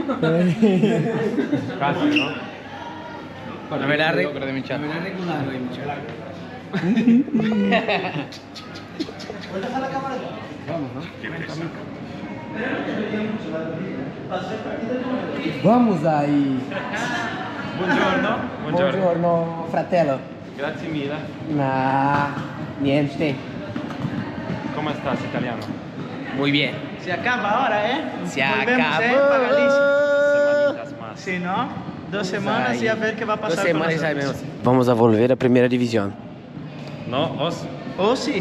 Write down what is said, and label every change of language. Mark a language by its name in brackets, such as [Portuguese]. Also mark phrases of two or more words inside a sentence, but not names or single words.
[Spanish] Casi, ¿no? A ver, arre. Vamos ahí. [Italian] Buongiorno. Buongiorno, fratello. Grazie mille. Niente. [Spanish] ¿Cómo estás, italiano? Muy bien. Se acaba ahora, ¿eh? Se Volvemos, acabó. para Galicia. Semanitas más. Sí, ¿no? 2 semanas y a ver qué va a pasar con nosotros. Vamos a volver a Primera División. No, os. Oh, sí.